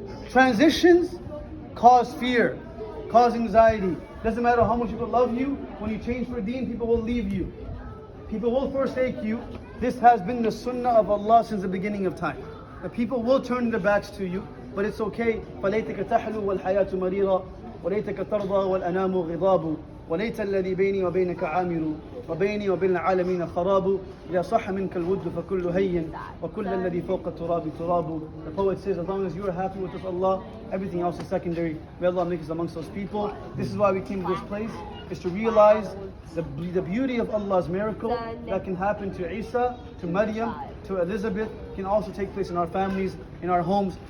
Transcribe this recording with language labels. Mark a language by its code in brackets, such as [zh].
[en] Transitions cause fear, cause anxiety. Doesn't matter how much people love you, when you change for deen, people will leave you. People will forsake you. This has been the sunnah of Allah since the beginning of time. The people will turn their backs to you, but it's okay. [ar] فَلَيْتَكَ تَحْلُو وَالْحَيَاةُ مَرِيرًا وَلَيْتَكَ تَرْضَى وَالْأَنَامُ غِضَابُ وَلَيْتَ الَّذِي بَيْنِي وَبَيْنَكَ عَامِرُ وبيني وبين العالمين خراب إذا صح منك الود فكل هين وكل الذي فوق التراب تراب. [en] The poet says, as long as you are happy with us, Allah, everything else is secondary. May Allah make us amongst those people. This is why we came to this place, is to realize the beauty of Allah's miracle that can happen to Isa, to Maryam, to Elizabeth, can also take place in our families, in our homes.